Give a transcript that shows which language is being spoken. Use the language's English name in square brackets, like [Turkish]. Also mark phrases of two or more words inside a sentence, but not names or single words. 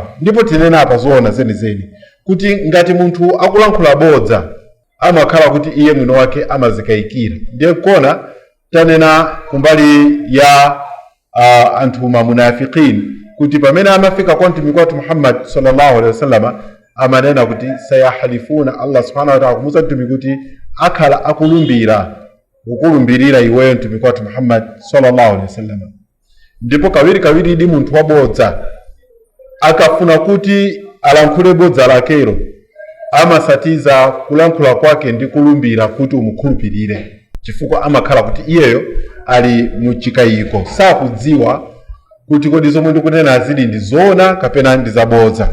[Nyanja] Ndipo tinena apa zoona zenizeni kuti ngati munthu akulankhula bodza amakhala kuti iye mwino wake amazikayikira. Ndiye kona tanena kumbali ya anthu munafiqin kuti pamene amafika kwa Mtumiki wathu Muhammad [Arabic] صلى الله عليه وسلم [Nyanja] amanena kuti sayahlifuna, [Arabic] الله سبحانه وتعالى [Nyanja] kumuza Mtumiki kuti akhala ukulumbirira iweyo Mtumiki wathu Muhammad [Arabic] صلى الله عليه وسلم. [Nyanja] Ndipo kawiri ndi munthu wabodza akafuna kuti alankhule bodza lakero, amasatiza kulankhula kwake ndi kulumbira kuti umukhulupirire, chifukwa amakhala kuti iyeyo ali muchikayiko, sakudziwa kuti kodi zomwe ndikunena azili ndi zoona kapena ndi zabodza.